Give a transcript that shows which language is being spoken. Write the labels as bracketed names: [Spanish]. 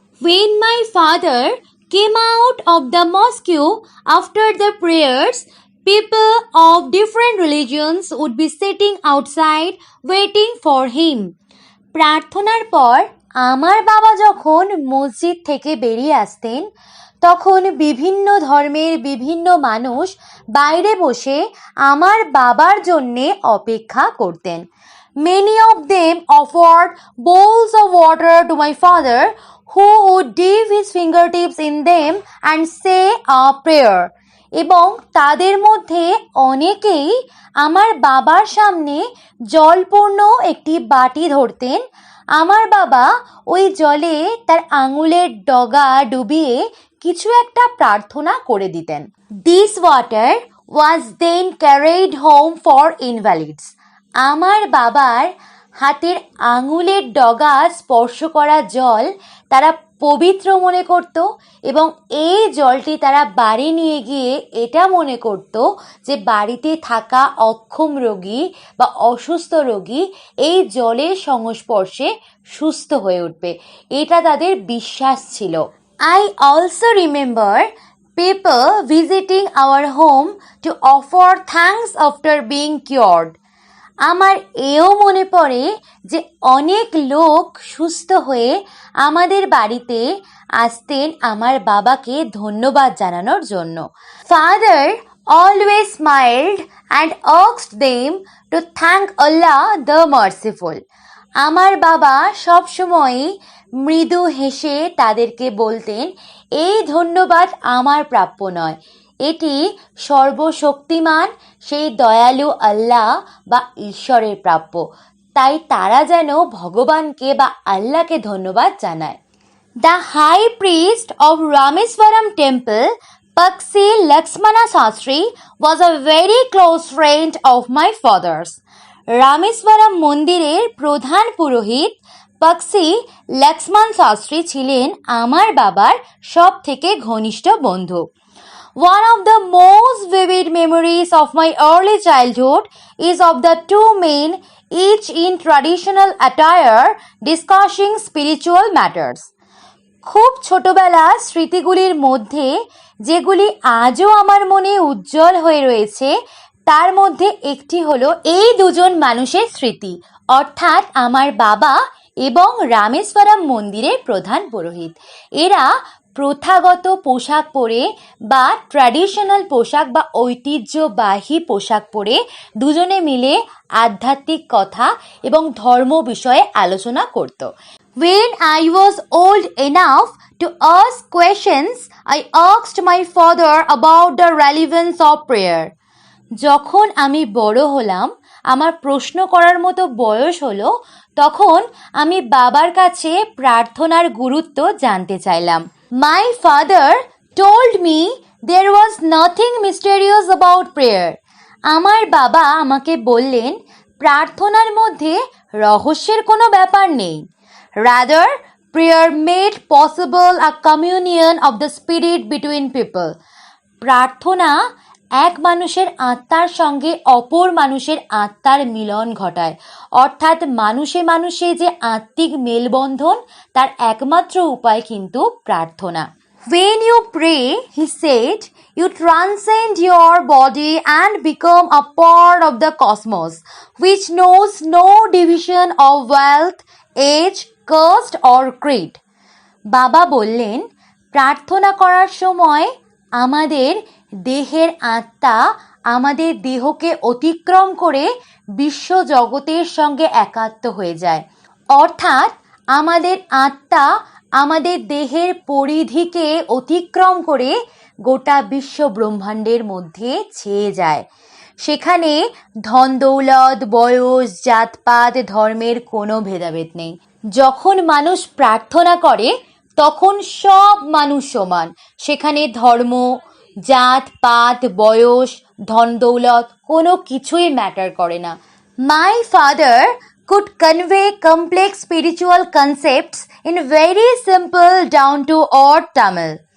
[English] When my father came out of the mosque after the prayers, people of different religions would be sitting outside waiting for him. [Bangla] প্রার্থনার পর আমার বাবা যখন মসজিদ থেকে বেরিয়ে আসতেন, তখন বিভিন্ন ধর্মের বিভিন্ন মানুষ বাইরে বসে আমার বাবার জন্যে অপেক্ষা করতেন। [English] Many of them offered bowls of water to my father, who would dip his fingertips in them and say a prayer. [Bangla] এবং তাদের মধ্যে অনেকেই আমার বাবার সামনে জলপূর্ণ একটি বাটি ধরতেন। আমার বাবা ওই জলে তার আঙুলের ডগা ডুবিয়ে কিছু একটা প্রার্থনা করে দিতেন। [English] This water was then carried home for invalids. [Bangla] আমার বাবার হাতের আঙুলের ডগা স্পর্শ করা জল তারা পবিত্র মনে করত এবং এই জলটি তারা বাড়ি নিয়ে গিয়ে এটা মনে করত যে বাড়িতে থাকা অক্ষম রোগী বা অসুস্থ রোগী এই জলের সংস্পর্শে সুস্থ হয়ে উঠবে, এটা তাদের বিশ্বাস ছিল। [English] I also remember people visiting our home to offer thanks after being cured. [Bangla] আমার এও মনে পড়ে যে অনেক লোক সুস্থ হয়ে আমাদের বাড়িতে আসতেন আমার বাবাকে ধন্যবাদ জানানোর জন্য। [English] Father always smiled and asked them to thank Allah the Merciful. [Bangla] আমার বাবা সবসময় মৃদু হেসে তাদেরকে বলতেন, এই ধন্যবাদ আমার প্রাপ্য নয়, এটি সর্বশক্তিমান সেই দয়ালু আল্লাহ বা ঈশ্বরের প্রাপ্য। তাই তারা যেন ভগবানকে বা আল্লাহকে ধন্যবাদ জানায়। [English] The high priest of Rameswaram temple, Paksi Lakshmana Sastri, was a very close friend of my father's. [Bangla] Rameswaram মন্দিরের প্রধান পুরোহিত পাক্সি লক্ষ্মণ শাস্ত্রী ছিলেন আমার বাবার সব থেকে ঘনিষ্ঠ বন্ধু। [English] One of the most vivid memories of my early childhood is of the two men, each in traditional attire, discussing spiritual matters. [Bangla] খুব ছোটবেলা স্মৃতিগুলির মধ্যে যেগুলি আজও আমার মনে উজ্জ্বল হয়ে রয়েছে তার মধ্যে একটি হলো এই দুজন মানুষের স্মৃতি, অর্থাৎ আমার বাবা এবং রামেশ্বরম মন্দিরের প্রধান পুরোহিত। এরা প্রথাগত পোশাক পরে বা ট্র্যাডিশনাল পোশাক বা ঐতিহ্যবাহী পোশাক পরে দুজনে মিলে আধ্যাত্মিক কথা এবং ধর্ম বিষয়ে আলোচনা করত। [English] When I was old enough to ask questions, I asked my father about the relevance of prayer. [Bangla] যখন আমি বড় হলাম, আমার প্রশ্ন করার মতো বয়স হলো, তখন আমি বাবার কাছে প্রার্থনার গুরুত্ব জানতে চাইলাম। [English] My father told me there was nothing mysterious about prayer. [Bangla] আমার বাবা আমাকে বললেন প্রার্থনার মধ্যে রহস্যের কোনো ব্যাপার নেই। [English] Rather, prayer made possible a communion of the spirit between people. [Bangla] প্রার্থনা এক মানুষের আত্মার সঙ্গে অপর মানুষের আত্মার মিলন ঘটায়, অর্থাৎ মানুষে মানুষে যে আত্মিক মেলবন্ধন তার একমাত্র উপায় কিন্তু প্রার্থনা। [English] When you pray, he said, you transcend your body and become a part of the cosmos, which knows no division of wealth, age, caste or creed. [Bangla] বাবা বললেন প্রার্থনা করার সময় আমাদের দেহের আত্মা আমাদের দেহকে অতিক্রম করে বিশ্ব জগতের সঙ্গে একাত্ম হয়ে যায়, অর্থাৎ আমাদের আত্মা আমাদের দেহের পরিধিকে অতিক্রম করে গোটা বিশ্ব ব্রহ্মাণ্ডের মধ্যে ছেয়ে যায়। সেখানে ধন দৌলত, বয়স, জাতপাত, ধর্মের কোনো ভেদাভেদ নেই। যখন মানুষ প্রার্থনা করে তখন সব মানুষ সমান, সেখানে ধর্ম, জাত পাত, বয়স, ধন দৌলত কোনো কিছুই ম্যাটার করে না। [English] My father could convey complex spiritual concepts in very simple down to earth Tamil.